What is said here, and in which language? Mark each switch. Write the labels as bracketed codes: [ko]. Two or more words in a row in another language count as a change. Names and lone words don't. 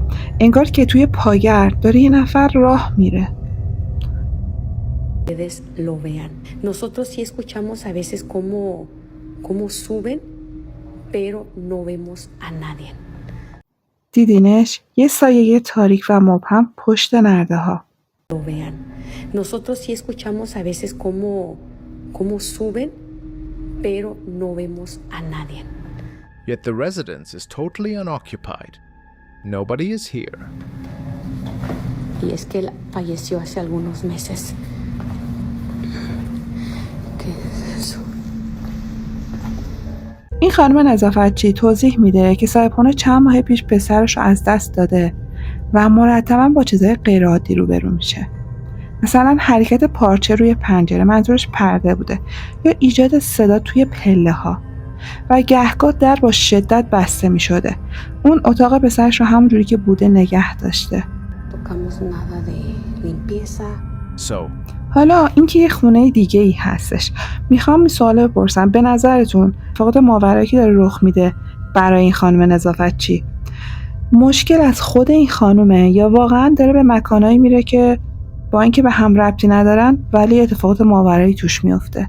[fa] انگار که توی پاگر داره یه نفر راه میره. [es] Ustedes lo vean. Nosotros sí escuchamos a veces cómo suben, pero no vemos a nadie. [fa] دیدینش؟ یه سایه تاریک و مبهم پشت نرده ها. [es] Lo vean. Nosotros sí escuchamos a veces cómo suben, pero no vemos a nadie. [en] Yet the residence is totally unoccupied. Nobody is here. [es] Y es que él falleció hace algunos meses. ¿Qué es eso? [fa] این خانم نظافتچی توضیح میده که صاحبخونه چند ماه پیش پسرش رو از دست داده و مرتبا با چیزای غیرعادی روبرو میشه. مثلا حرکت پارچه روی پنجره، منظورش پرده بوده، یا ایجاد صدا توی پله ها و گهگاه در با شدت بسته می شده. اون اتاق پسرش رو همونجوری که بوده نگه داشته. [es] Tocamos nada de limpieza. [fa] So, حالا اینکه یه خونه دیگه ای هستش. میخوام این سوال بپرسم، به نظرتون فقط ماورایی که داره رخ میده برای این خانم نظافتچی مشکل از خود این خانومه یا واقعا داره به مکانایی میره که با اینکه به هم ربطی ندارن ولی اتفاقات ماورایی توش میفته؟